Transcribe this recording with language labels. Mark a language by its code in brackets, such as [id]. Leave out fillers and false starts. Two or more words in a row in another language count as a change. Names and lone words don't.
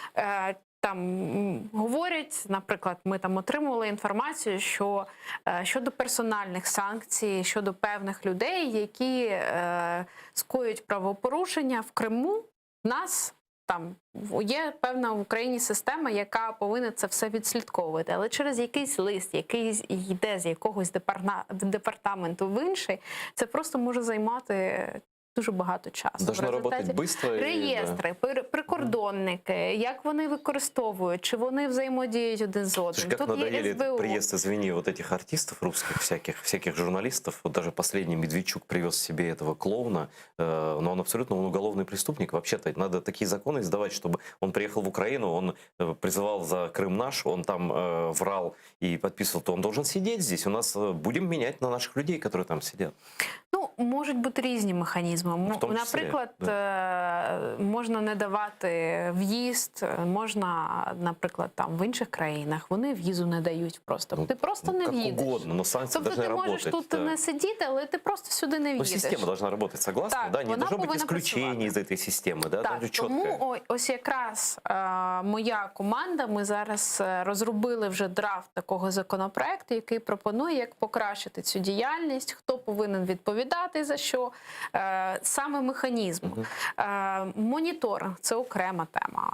[uk] Там говорять, наприклад, ми там отримували інформацію, що щодо персональних санкцій, щодо певних людей, які скоюють правопорушення в Криму, в нас там є певна в Україні система, яка повинна це все відслідковувати. Але через якийсь лист, який йде з якогось департаменту в інший, це просто може займати дуже багато часу. [ru] Должно работать быстро. [uk] Реєстри, прикордонники, як вони використовують, чи вони взаємодіють один з одним. [ru] Как [uk] Тут [ru] надоели [uk] є СБУ. [ru] приезд, извини, вот этих артистов русских, всяких журналистов. Вот даже последний Медведчук привез себе этого клоуна, но он абсолютно уголовный преступник. Вообще-то надо такие законы издавать, чтобы он приехал в Украину, он призывал за Крым наш, он там врал и подписывал, то он должен сидеть здесь. У нас будем менять на наших людей, которые там сидят. [uk] Ну, можуть бути різні механізми. Наприклад, можна не давати в'їзд, можна, наприклад, там в інших країнах вони в'їзду не дають просто. Ти просто не в'їдеш. [ru] Угодно, но санкции [uk] тобто [ru] должны [uk] ти можеш [ru] работать, [uk] тут не сидіти, але ти просто сюди не [ru] Но [uk] в'їдеш. [ru] система должна работать, согласны? [uk] Так, [ru] Да, не должно быть [uk] повинна [ru] исключений из этой системы, да? [uk] Так, тому ось якраз моя команда, ми зараз розробили вже драфт такого законопроекту, який пропонує, як покращити цю діяльність, хто повинен відповідати за що, саме механізм. Моніторинг – це окрема тема.